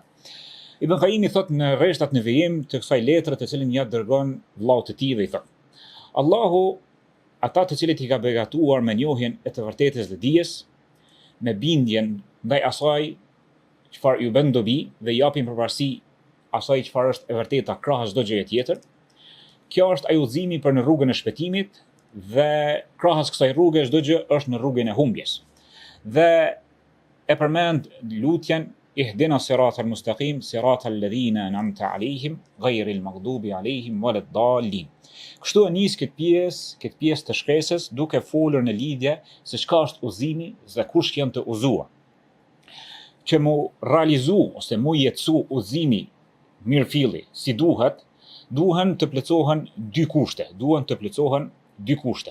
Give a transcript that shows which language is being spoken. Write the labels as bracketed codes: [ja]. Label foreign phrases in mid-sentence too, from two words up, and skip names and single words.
[sq] Ibn Qayyimi thot në rreshtat në vijim të kësaj letre të cilën ja dërgon vllaut të tij dhe i thot: Allahu ata të cilët i ka begatuar me njohjen e të vërtetës dhe dijes, me bindjen ndaj asaj çfarë ju bën dobi dhe japin përparësi asaj çfarë është e vërteta krahas çdo gjëje tjetër. Kjo është ai udhëzimi për në rrugën e shpëtimit dhe krahas kësaj rruge çdo gjë është në rrugën e humbjes. Dhe e përmend lutjen [ar] اهدنا الصراط المستقيم صراط الذين أنعمت عليهم غير المغضوب عليهم ولا الضالين. [sq] Kështu e nis këtë pjesë të shkresës duke folur në lidhje se çka është udhëzimi dhe kush janë të udhëzuar. Që mu realizu ose mu jetësu udhëzimi mirëfilli si duhet, duhen të plotësohen dy kushte.